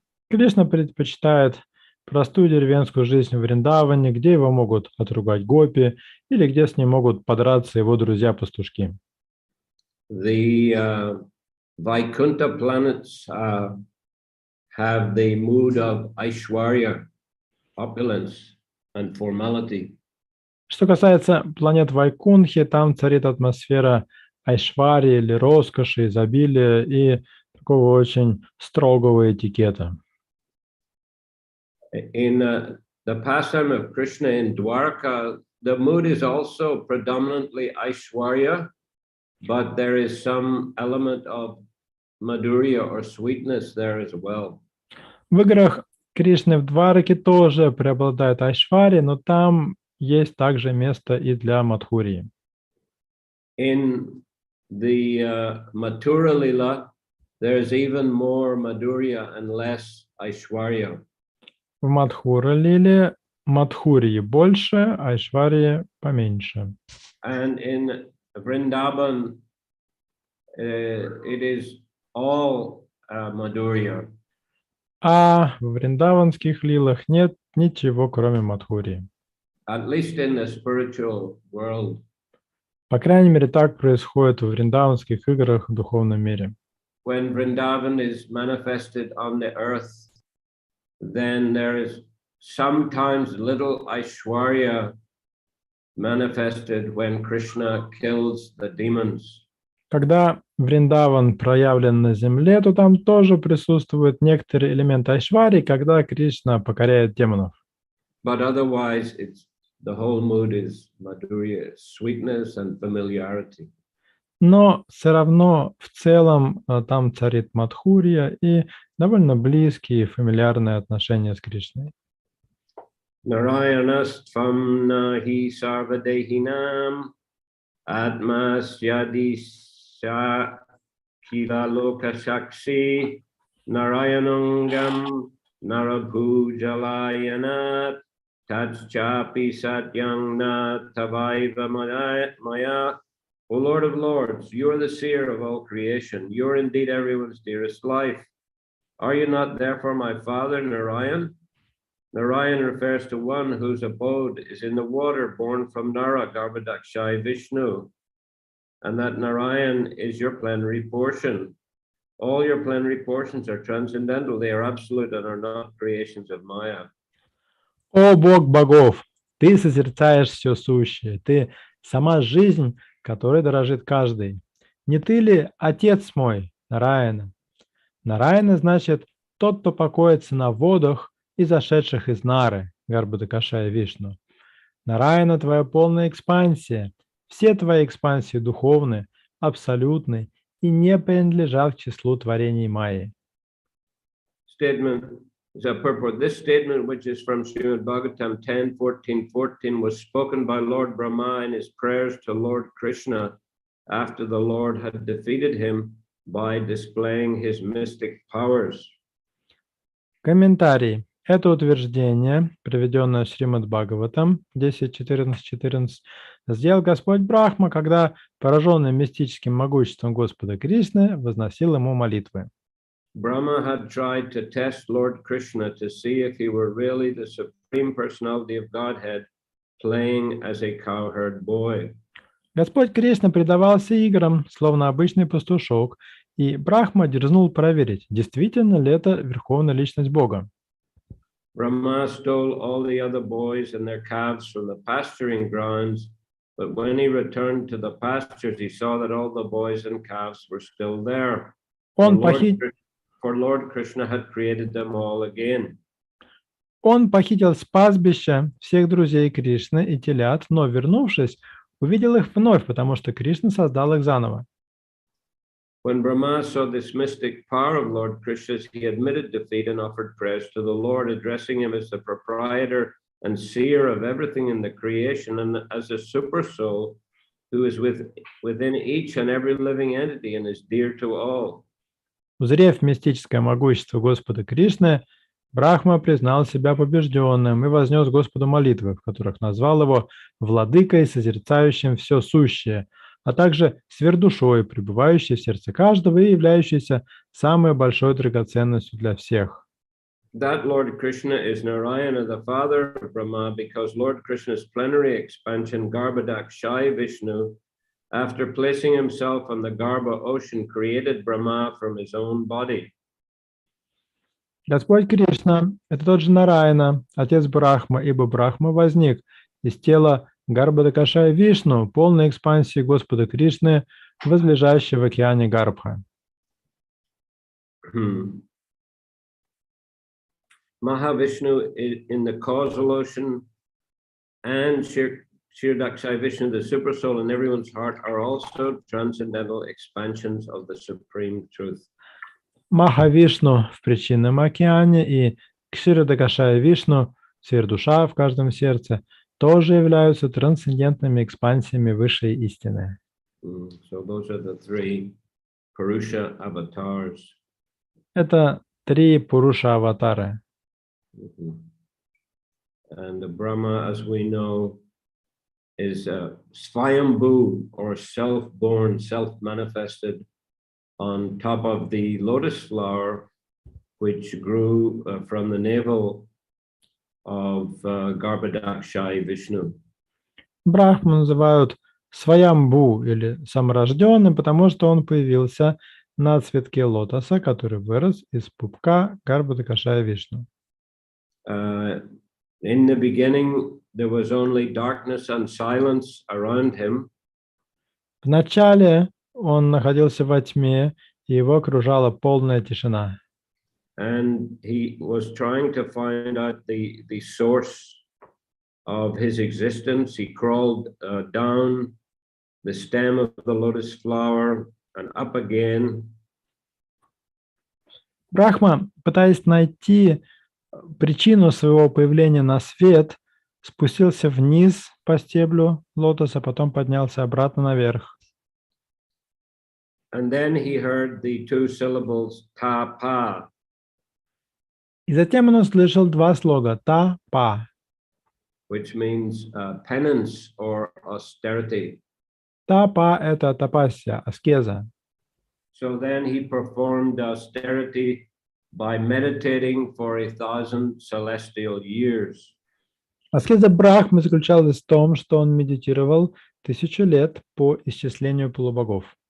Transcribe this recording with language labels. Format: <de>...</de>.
<ru>Кришна предпочитает простую деревенскую жизнь в Вриндаване, где его могут отругать гопи или где с ним могут подраться его друзья-пастушки.</ru> <en>The Vaikuntha planets have the mood of Aishwarya, opulence and formality.</en> <ru>Что касается планет Вайкунхи, там царит атмосфера айшварии или роскоши, изобилия и такого очень строгого этикета.</ru> <en>In the pastime of Krishna in Dwarka, the mood is also predominantly Aishwarya, but there is some element of madhurya or sweetness there as well.</en> <ru>В играх Кришны в Двараке тоже преобладает Айшвария, но там есть также место и для Мадхурии.</ru> <en>In the Mathura Lila, there's even more madhurya and less Aishwarya.</en> <ru>В Мадхура-лиле Мадхурии больше, Айшварии поменьше.</ru> <en>And in Vrindavan, it is all madhurya.</en> <ru>А в вриндаванских лилах нет ничего, кроме Мадхурии.</ru> <en>At least in the spiritual world.</en> <ru>По крайней мере, так происходит в вриндаванских играх в духовном мире.</ru> <en>When Vrindavan is manifested on the earth, then there is sometimes little Aishwarya manifested when Krishna kills the demons.</en> <ru>Когда Вриндаван проявлен на земле, то там тоже присутствует некоторый элемент Айшварии, когда Кришна покоряет демонов.</ru> <en>But otherwise, the whole mood is madhurya, sweetness and familiarity.</en> <ru>Но все равно в целом там царит Мадхурия и довольно близкие фамильярные отношения с Кришной.</ru> <sa>Narayanastvam nahi sarvadehinam atmasyadisya kila lokashakshi narayanangam narabhujalayanat tajchapi satyang na tavaiva maya.</sa> <en>O Lord of Lords, you are the seer of all creation. You are indeed everyone's dearest life. Are you not therefore my father, Narayan? Narayan refers to one whose abode is in the water born from Nara, Garbhodakshai Vishnu, and that Narayan is your plenary portion. All your plenary portions are transcendental. They are absolute and are not creations of Maya.</en> <ru>О Бог богов, ты созерцаешь все сущее, ты сама жизнь, которой дорожит каждый. Не ты ли отец мой, Нараяна? Нараяна значит тот, кто покоится на водах, изошедших из Нары, Гарбhodakashaya Вишну. Нараяна твоя полная экспансия. Все твои экспансии духовны, абсолютны и не принадлежат к числу творений Майи.</ru> <en>Statement is a purport. This statement, which is from Srimad Bhagavatam 10:14-14, was spoken by Lord Brahma in his prayers to Lord Krishna after the Lord had defeated him by displaying his mystic powers.</en> <ru>Комментарий. Это утверждение, приведенное в Шримад Бхагаватам 10.14.14, сделал Господь Брахма, когда, пораженный мистическим могуществом Господа Кришны, возносил ему молитвы.</ru> <en>Brahma had tried to test Lord Krishna to see if he were really the Supreme Personality of Godhead playing as a cowherd boy.</en> <ru>Господь Кришна предавался играм, словно обычный пастушок, и Брахма дерзнул проверить, действительно ли это Верховная Личность Бога.</ru> <en>Brahma stole all the other boys and their calves from the pasturing grounds, but when he returned to the pastures, he saw that all the boys and calves were still there. For Lord Krishna had created them all again.</en> <ru>Он похитил с пастбища всех друзей Кришны и телят, но, вернувшись, увидел их вновь, потому что Кришна создал их заново.</ru> <en>When Brahma saw this mystic power of Lord Krishna's, he admitted defeat and offered praise to the Lord, addressing him as the proprietor and seer of everything in the creation and as a super soul who is within each and every living entity and is dear to all.</en> <ru>Узрев мистическое могущество Господа Кришны, Брахма признал себя побежденным и вознес Господу молитвы, в которых назвал его владыкой, созерцающим все сущее, а также сверхдушой, пребывающей в сердце каждого и являющейся самой большой драгоценностью для всех.</ru> <en>That Lord Krishna is Narayana, the father of Brahma, because Lord Krishna's plenary expansion, Garbhodakshaya Vishnu, after placing himself on the Garbha ocean, created Brahma from his own body.</en> <ru>Господь Кришна – это тот же Нараяна, отец Брахма, ибо Брахма возник из тела Гарбhodakashaya Вишну, полной экспансии Господа Кришны, возлежащей в океане Гарбха.</ru> <en>Mahavishnu in the causal ocean and Kshirodakshaya Vishnu, the super soul in everyone's heart, are also transcendental expansions of the supreme truth.</en> <ru>Махавишну в причинном океане и Кширидакашая Вишну, сверхдуша в каждом сердце, тоже являются трансцендентными экспансиями высшей истины.</ru> <en>So those are the three Purusha avatars.</en> <ru>Это три Пуруша-аватары.</ru> <en>And the Brahma, as we know, is Svayambhu, or self-born, self-manifested on top of the lotus flower, which grew from the navel of Garbhodakshai Vishnu.</en> <ru>Брахму называют Сваямбу или саморожденным, потому что он появился на цветке лотоса, который вырос из пупка Гарбхадакашая Вишну.</ru> <en>In the beginning, there was only darkness and silence around him.</en> <ru>Вначале он находился во тьме, и его окружала полная тишина.</ru> <en>And he was trying to find out the source of his existence. He crawled down the stem of the lotus flower and up again.</en> <ru>Брахма, пытаясь найти причину своего появления на свет, спустился вниз по стеблю лотоса, потом поднялся обратно наверх.</ru> <en>And then he heard the two syllables ta-pa.</en> <ru>И затем он услышал два слога та-па,</ru> <en>which means penance or austerity.</en> <ru>Та-па – это тапасия, аскеза.</ru> <en>So then he performed austerity by meditating for 1,000 celestial years.</en> <ru>Аскеза Брахмы заключалась в том, что он медитировал 1000 лет по исчислению полубогов.</ru>